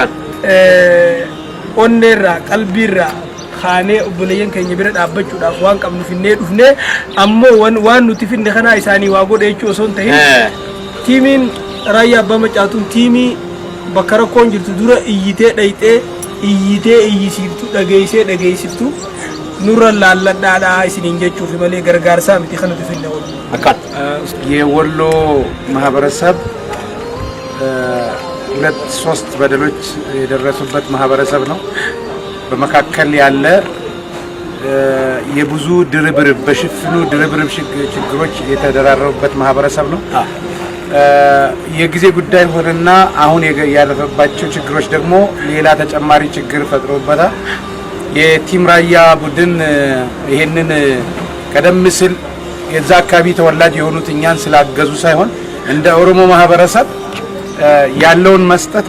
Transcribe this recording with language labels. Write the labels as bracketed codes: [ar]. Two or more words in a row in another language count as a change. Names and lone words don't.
[om] Onneerraa qalbiirraa kaanee obboleeyyan keenya bira dhaabbachuudhaaf waan qabnu finnee dhufnee ammoo waan nuti finne kanaa isaanii waa godhe jechuu osoo hin ta'in tiimiin raayyaa abbaa macaatuun tiimii bakka rakkoon jirtu dura iyyitee dhayxee iyyitee iyyisiiftu dhageessiftu nurra laalladhaadhaa isiniin jechuufi malee gargaarsaa miti kanatu finne wal [am] የወሎ ማህበረሰብ ሁለት ሶስት በደሎች የደረሱበት ማህበረሰብ ነው። በመካከል ያለ የብዙ ድርብርብ በሽፍኑ ድርብርብ ችግሮች የተደራረቡበት ማህበረሰብ ነው። የጊዜ ጉዳይ ሆነና አሁን ያለፈባቸው ችግሮች ደግሞ ሌላ ተጨማሪ ችግር ፈጥሮበታል። የቲም ራያ ቡድን ይሄንን ቀደም ሲል የዛ አካባቢ ተወላጅ የሆኑት እኛን ስላገዙ ሳይሆን እንደ ኦሮሞ ማህበረሰብ ያለውን መስጠት